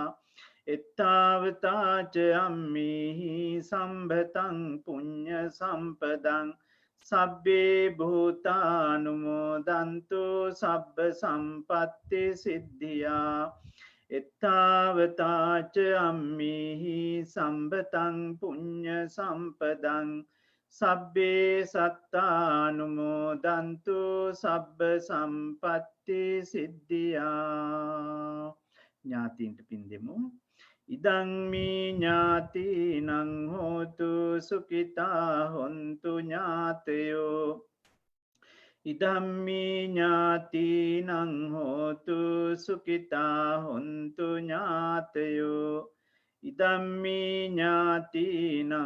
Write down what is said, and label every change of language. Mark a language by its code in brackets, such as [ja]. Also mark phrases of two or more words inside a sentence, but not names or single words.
[pi] එත්තාවතාච අම්මේහි සම්බතං පුඤ්ඤ සම්පදං සබ්බේ භූතානුමෝදන්තු සබ්බ සම්පත්ති සිද්ධියා එත්තාවතාච අම්මේහි සම්බතං පුඤ්ඤ සම්පදං සබ්බේ සත්තානුමෝදන්තු සබ්බ සම්පත්ති සිද්ධියා [si] ඥාතීන්ට පින් දෙමු [pi] ඉදං මේ ඥාතිනං හෝතු සුඛිතා හොන්තු ඥාතයෝ ඉදම්මේ ඥාතිනං හෝතු සුඛිතා හොන්තු ඥාතයෝ ඉදම්මේ ඥාතිනං